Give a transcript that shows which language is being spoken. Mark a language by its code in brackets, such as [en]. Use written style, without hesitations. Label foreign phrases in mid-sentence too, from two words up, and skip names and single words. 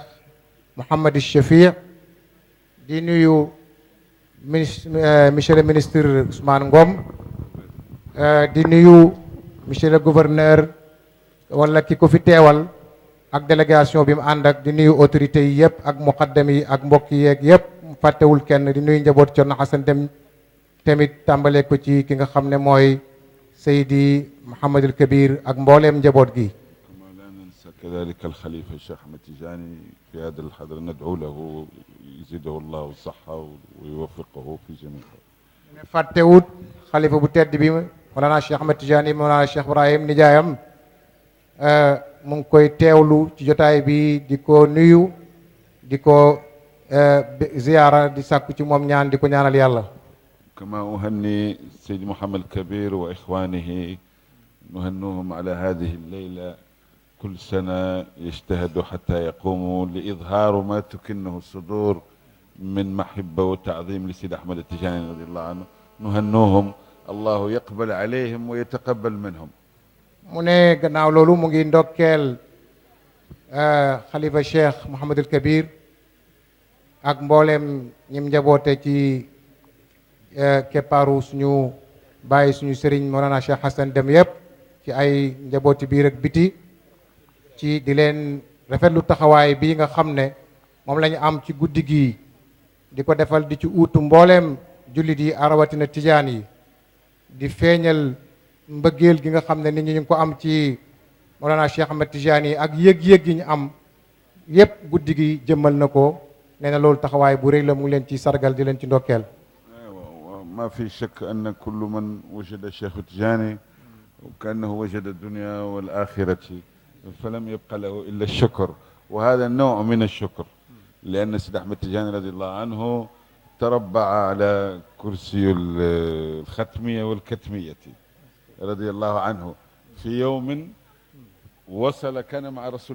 [wo] Mouhamad Chafii di nuyu [fr] monsieur le ministre [wo] Ousmane Ngom di nuyu [fr] monsieur le gouverneur [wo] wala ki ko fi teewal ak délégation bi mu ànd ak di nuyu autorités yi yëpp ak muqaddam yi ak mbokk yeeg yëpp fàttewul kenn di nuyu njaboot Cerno Xasan Dem tamit tàmbale ko ci ki nga xam ne mooy Seydi Mouhamadul Kabir ak mbooleem njaboot gi. [ar] كذلك الخليفة الشيخ أحمد تيجاني في هذا الحضر ندعو له يزيده الله الصحة ويوفقه في جميع [wo] fàttewut xalifa bu tedd bi Mawlana Cheikh Ahmad Tijani Mawlana Cheikh Ibrahim nijaayam mu ngi koy teewlu ci jotaay bi di ko nuyu di ko ziyaara di sàkku ci moom ñaan di ko ñaanal yàlla. [ar] كما أهني سيد محمد الكبير وإخوانه نهنوهم على هذه الليلة كل سنة يجتهدوا حتى يقوموا لإظهار ما تكنه الصدور من محبة وتعظيم لسيد أحمد التجاني رضي الله عنه نهنوهم الله يقبل عليهم ويتقبل منهم. [wo] mu ne gannaaw loolu mu ngi ndokkeel xalifa Cheikh Mouhamadul Kabir ak mboolem ñim njaboote ci keppaaru suñu bàyyi suñu sëriñ Mawlana Cheikh Hassan Dem yëpp ci ay njabooti biir ak biti ci di leen rafetlu taxawaay bii nga xam ne moom la ñu am ci guddi gii di ko defal di ci uutu mbooleem jullit yi rawatina tijaan yi di feeñal mbëggeel gi nga xam ne nit ñi ñu ngi ko am ci Mawlana Cheikh Ahmed Tidiane yi ak yëg-yëg yi ñu am yépp guddi gi jëmmal na ko nee na loolu taxawaay bu rëy la mu ngi leen ci sargal di leen ci ndokkeel. [ar] ما في شك أن كل من وجد الشيخ التجاني وكأنه وجد الدنيا والآخرة فلم يبقى له إلا الشكر وهذا النوع من الشكر لأن سيد أحمد التجاني رضي الله عنه تربع على كرسي الختمية والكتمية رضي الله عنه في يوم وصل كان مع رسول